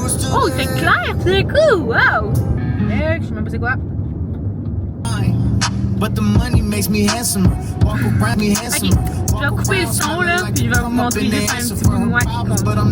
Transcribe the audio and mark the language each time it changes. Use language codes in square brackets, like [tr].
[fr] Oh, c'est clair, c'est cool, wow! Je sais même pas c'est quoi. [en] But the money makes me handsome. Walk around me handsome. [fr] Ok, je vais couper le son là, puis je vais vous montrer juste un petit bout de moi qui compte.